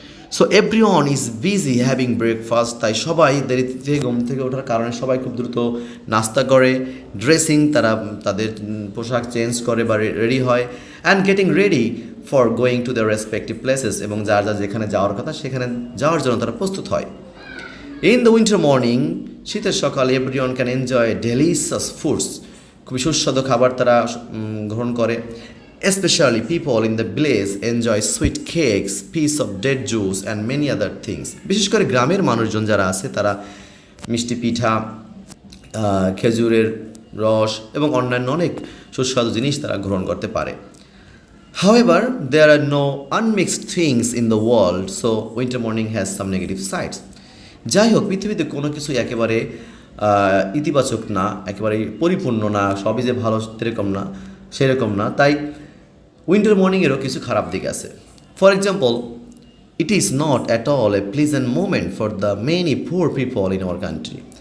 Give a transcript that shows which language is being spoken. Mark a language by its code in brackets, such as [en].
[en] So everyone is busy having breakfast. [bn] তাই সবাই দেরিতে ঘুম থেকে ওঠার কারণে সবাই খুব দ্রুত নাস্তা করে, ড্রেসিং, তারা তাদের পোশাক চেঞ্জ করে বা রেডি হয়, [en] And getting ready for going to the respective places. [bn] এবং যার যার যেখানে যাওয়ার কথা সেখানে যাওয়ার জন্য তারা প্রস্তুত হয়। [en] in the winter morning, [bn] শীতের সকালে, [en] Everyone can enjoy delicious foods. [bn] খুবই সুস্বাদু খাবার তারা গ্রহণ করে। [en] Especially people in the village enjoy sweet cakes, piece of date juice and many other things. [bn] বিশেষ করে গ্রামের মানুষজন যারা আছে তারা মিষ্টি পিঠা, খেজুরের রস এবং অন্যান্য অনেক সুস্বাদু জিনিস তারা গ্রহণ করতে পারে। [en] However, there are no unmixed things in the world, so winter morning has some negative sides. [bn] যাই হোক, পৃথিবীতে কোনো কিছুই একেবারে ইতিবাচক না, একেবারে পরিপূর্ণ না, সবই যে ভালো সেরকম না। তাই উইন্টার মর্নিংয়েরও কিছু খারাপ দিক আছে। [en] For example, it is not at all a pleasant moment for the many poor people in our country.